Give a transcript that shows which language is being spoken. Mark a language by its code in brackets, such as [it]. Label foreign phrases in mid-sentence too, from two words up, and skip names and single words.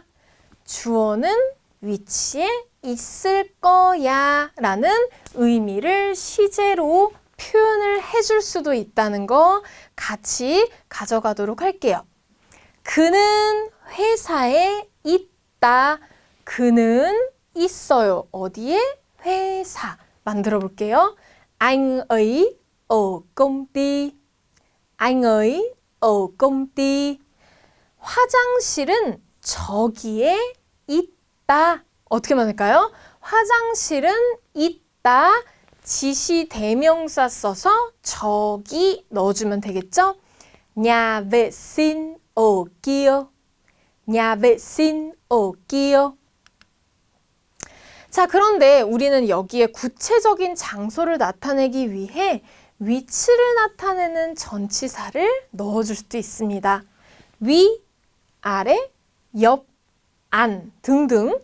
[ko] 주어는 위치에 있을 거야 라는 의미를 시제로 표현을 해줄 수도 있다는 거 같이 가져가도록 할게요. 그는 회사에 있다. 그는 있어요. 어디에? 회사. 만들어 볼게요. [vi] Anh ấy ở công ty. Anh ấy ở công ty. [ko] 화장실은 저기에 있다. 어떻게 만들까요? 화장실은 있다. 지시 대명사 써서 저기 넣어주면 되겠죠? [vi] Nhà vệ sinh ở kia. Nhà vệ sinh ở kia. [ko] 자, 그런데 우리는 여기에 구체적인 장소를 나타내기 위해 위치를 나타내는 전치사를 넣어줄 수도 있습니다. 위, 아래, 옆, 안 등등.